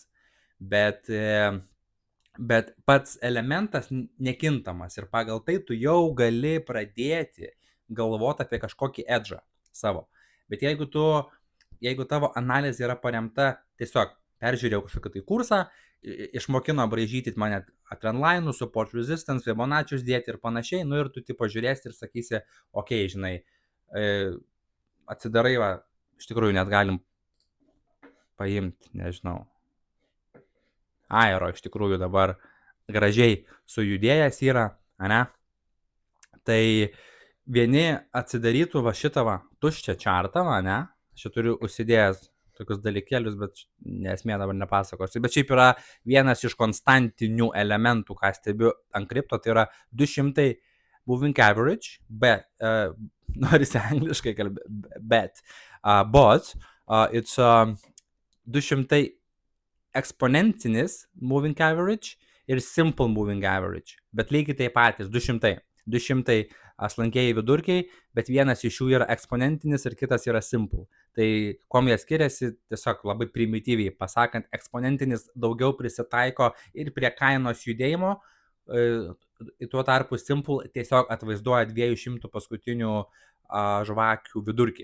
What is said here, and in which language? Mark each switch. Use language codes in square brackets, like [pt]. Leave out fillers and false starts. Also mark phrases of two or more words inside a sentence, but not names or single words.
[lt] Bet pats elementas nekintamas ir pagal tai tu jau gali pradėti galvoti apie kažkokį edžą savo. Bet jeigu tu jeigu tavo analizė yra paremta tiesiog peržiūrėjau kažkokį tai kursą, išmokino braižyti mane trendline'ų, [en] support resistance, [lt] Fibonaccius dėti ir panašiai, nu ir tu tipo žiūrėsi ir sakysi, okei, žinai, atsidarai, va, iš tikrųjų net galim paimti, nežinau, aero iš tikrųjų dabar gražiai sujudėjęs yra, ane? Tai vieni atsidarytų va šitą va tuščią čartą, va, ne? Aš turiu užsidėjęs tokius dalykėlius, bet nesmė dabar nepasakosiu. Bet šiaip yra vienas iš konstantinių elementų, ką stebiu ant kripto, tai yra 200 [en] moving average, [lt] bet, norisi angliškai kalbėti, [en] but it's 200 eksponentinis moving average ir simple moving average, [lt] bet lygiai taip patys 200 slankieji vidurkiai, bet vienas iš jų yra eksponentinis ir kitas yra simple. Tai kuom jie skiriasi, tiesiog labai primityviai pasakant, eksponentinis daugiau prisitaiko ir prie kainos judėjimo, tuo tarpu simple tiesiog atvaizduoja 200 paskutinių žvakių vidurkį.